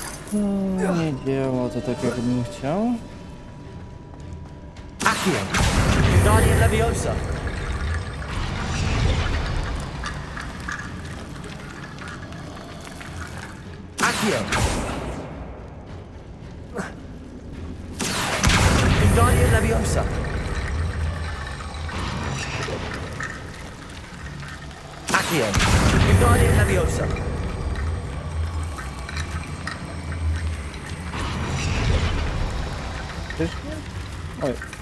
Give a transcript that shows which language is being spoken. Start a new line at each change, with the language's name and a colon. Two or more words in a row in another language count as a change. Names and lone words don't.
Polish: No, nie działa to tak, jakbym chciał. Accio. Wingardium Leviosa. Accio. Wingardium Leviosa. Accio. Wingardium Leviosa. Też nie? Oj.